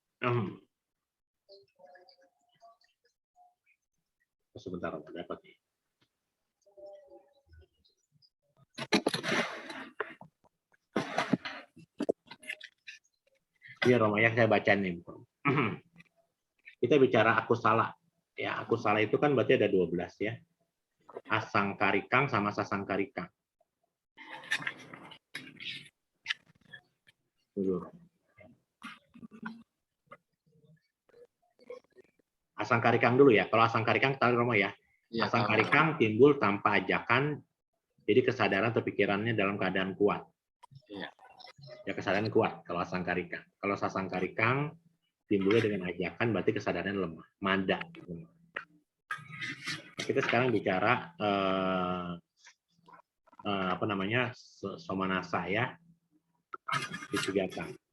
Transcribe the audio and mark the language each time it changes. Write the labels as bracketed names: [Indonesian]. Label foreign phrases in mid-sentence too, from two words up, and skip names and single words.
[Indonesian] Sebentar Romo, dapat nih. Iya Romo yang saya baca nih. Kita bicara aku salah. Ya, aku salah itu kan berarti ada 12 ya. [Pali] Asangkarikang sama sasangkarikang. [Indonesian] Asangkarikang dulu ya. Kalau asangkarikang tahu Romo ya. Ya, asangkarikang timbul tanpa ajakan. Jadi kesadaran atau pikirannya dalam keadaan kuat. Iya. Ya kesadaran kuat kalau asangkarikang. Kalau sasangkarikang timbulnya dengan ajakan berarti kesadarannya lemah, manda. Kita sekarang bicara apa namanya somanasa ya, kegiatan.